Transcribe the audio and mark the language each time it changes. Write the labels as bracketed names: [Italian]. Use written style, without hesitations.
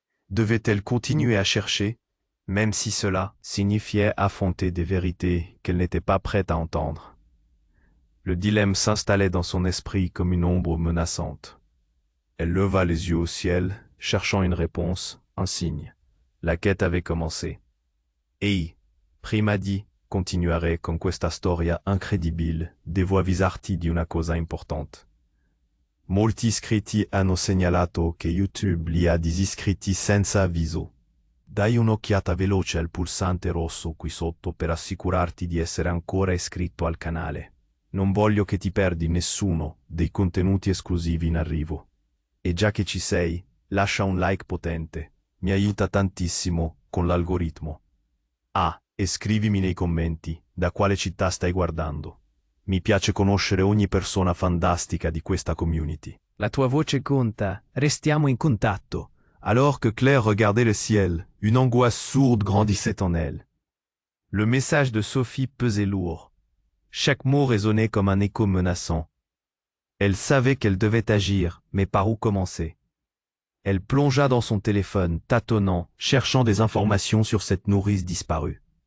[French] Devait-elle continuer à chercher, même si cela signifiait affronter des vérités qu'elle n'était pas prête à entendre? Le dilemme s'installait dans son esprit comme une ombre menaçante. Elle leva les yeux au ciel, cherchant une réponse, un signe. La quête avait commencé. [Italian] Ehi, prima di continuare con questa storia incredibile, devo avvisarti di una cosa importante. Molti iscritti hanno segnalato che YouTube li ha disiscritti senza avviso. Dai un'occhiata veloce al pulsante rosso qui sotto per assicurarti di essere ancora iscritto al canale. Non voglio che ti perdi nessuno dei contenuti esclusivi in arrivo. E già che ci sei, lascia un like potente, mi aiuta tantissimo con l'algoritmo. Ah, e scrivimi nei commenti da quale città stai guardando. Mi piace conoscere ogni persona fantastica di questa community. La tua voce conta, restiamo in contatto. [French] Alors que Claire regardait le ciel, une angoisse sourde grandissait en elle. Le message de Sophie pesait lourd. Chaque mot résonnait comme un écho menaçant. Elle savait qu'elle devait agir, mais par où commencer? Elle plongea dans son téléphone, tâtonnant, cherchant des informations sur cette nourrice disparue.